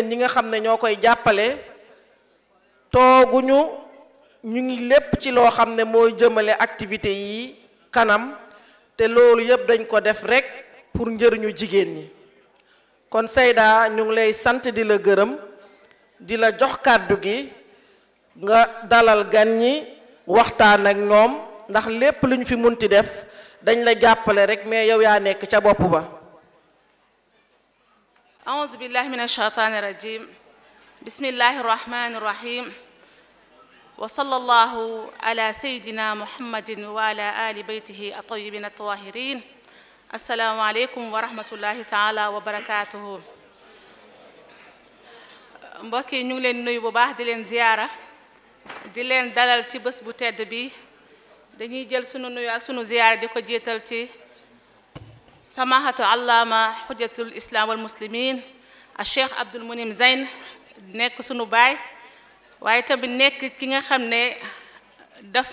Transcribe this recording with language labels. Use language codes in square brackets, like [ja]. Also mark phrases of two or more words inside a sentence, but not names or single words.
[wo] ñi nga xam ne ñoo koy jàppale tooguñu ñu ngi lépp ci loo xam ne mooy jëmale activité yi kanam te loolu yépp dañ ko def rek pour njëriñu jigéen ñi kon Seyda ñu ngi lay sant di la gërëm di la jox kàddu gi nga dalal gan ñi waxtaan ak ñoom ndax lépp lu ñu fi munti def dañ la jàppale rek mais yow yaa nekk ca bopp ba [ar] أعوذ بالله من الشيطان الرجيم بسم الله الرحمن الرحيم وصلى الله على سيدنا محمد وعلى آل بيته الطيبين الطاهرين السلام عليكم ورحمة الله تعالى وبركاته [wo] mbokk yi ñu ngi leen nuyu bu baax di leen ziyaara di leen dalal ci bés bu tedd bi dañuy jël sunu nuyu ak sunu ziyaara di ko jiital ci [ar] سماحة العلامة حجة الإسلام والمسلمين [wo] a cheikh Abdul Munim Zayn nekk sunu baay waaye tamit nekk ki nga xam ne daf